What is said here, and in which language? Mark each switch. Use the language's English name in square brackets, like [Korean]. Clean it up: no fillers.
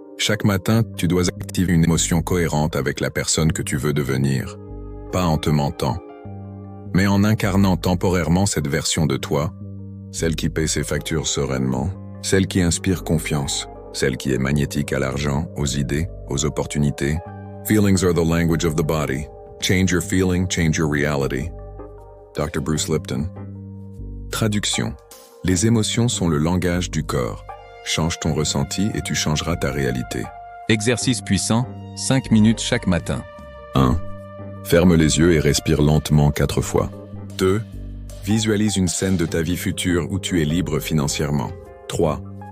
[French] Chaque matin, tu dois activer une émotion cohérente avec la personne que tu veux devenir. Pas en te mentant, mais en incarnant temporairement cette version de toi, celle qui paie ses factures sereinement, celle qui inspire confiance, celle qui est magnétique à l'argent, aux idées, aux opportunités. [English] Feelings are the language of the body. Change your feeling, change your reality. [French] Dr. Bruce Lipton. Traduction. Les émotions sont le langage du corps. Change ton ressenti et tu changeras ta réalité. Exercice puissant, 5 minutes chaque matin. 1. Ferme les yeux et respire lentement 4 fois. 2. Visualise une scène de ta vie future où tu es libre financièrement. 3.